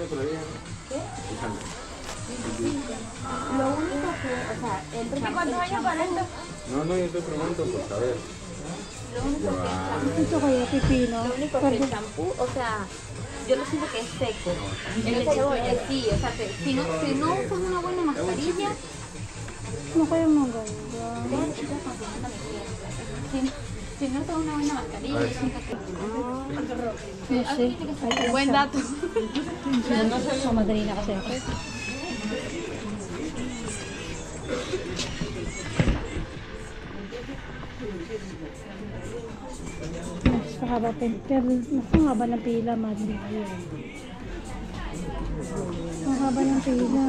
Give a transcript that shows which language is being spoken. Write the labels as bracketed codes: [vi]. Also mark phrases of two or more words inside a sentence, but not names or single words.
[es] No, yo estoy preguntando por saber. [tl] Ito kaya pipino. [es] Lo único que el shampoo, o sea, yo lo siento que es seco. El de cebolla, sí, o sea, si no usas una buena mascarilla, [tl] Ano kaya maganda? [es] si no usas una buena mascarilla, yo siento que... [tl] Kasi, [es] Buen dato. [tl] so madali na kasi ako. Mas mahaba pa. Pero mas mahaba ng pila, madali. Mahaba ng pila.